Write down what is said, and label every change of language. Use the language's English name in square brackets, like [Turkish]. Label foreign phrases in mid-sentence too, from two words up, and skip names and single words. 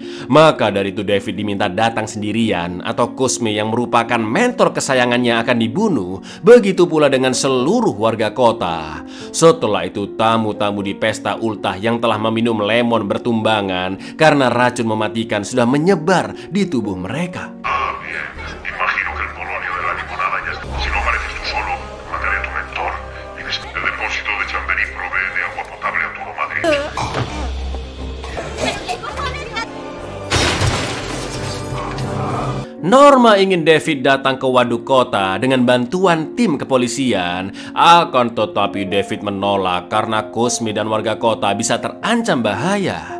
[Indonesian] Maka dari itu David diminta datang sendirian atau Kusme yang merupakan mentor kesayangannya akan dibunuh. Begitu pula dengan seluruh warga kota. Setelah itu tamu-tamu di pesta ultah yang telah meminum lemon bertumbangan karena racun mematikan sudah menyebar di tubuh mereka. [Spanish] Imagino que el polonio de la limonada ya está. Si no apareces tú solo, mataré a tu mentor. El depósito de Chamberí provee de agua potable a todo Madrid. [Indonesian] Norma ingin David datang ke waduk kota dengan bantuan tim kepolisian. Akan tetapi David menolak karena Kusme dan warga kota bisa terancam bahaya.